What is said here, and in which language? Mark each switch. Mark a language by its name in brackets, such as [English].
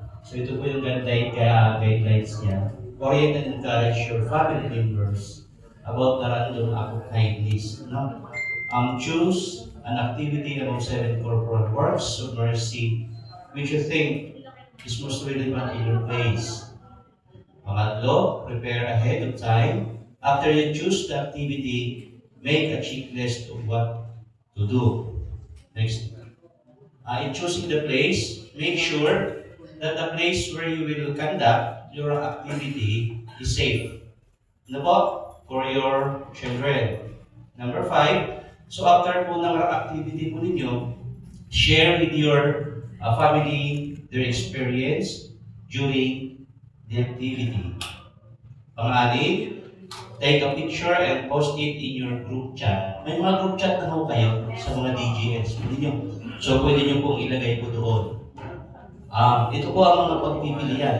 [Filipino] So ito po yung guidelines niya. [English] Orient and encourage your family members about the random act of kindness. No? Choose an activity among 7 corporal works of mercy which you think is most relevant in your place. Pangatlo, prepare ahead of time. After you choose the activity, make a checklist of what to do. Next. In choosing the place, make sure that the place where you will conduct your activity is safe. [Filipino] Ano po? [English] For your children. Number 5, so after [Filipino] po ng [English] activity [Filipino] po ninyo, [English] share with your family their experience during the activity. Pang-anim, take a picture and post it in your group chat. [Filipino] May mga group chat na ho kayo sa mga DGS. So pwede nyo pong ilagay po doon. Ito po ang mga pagpipilian.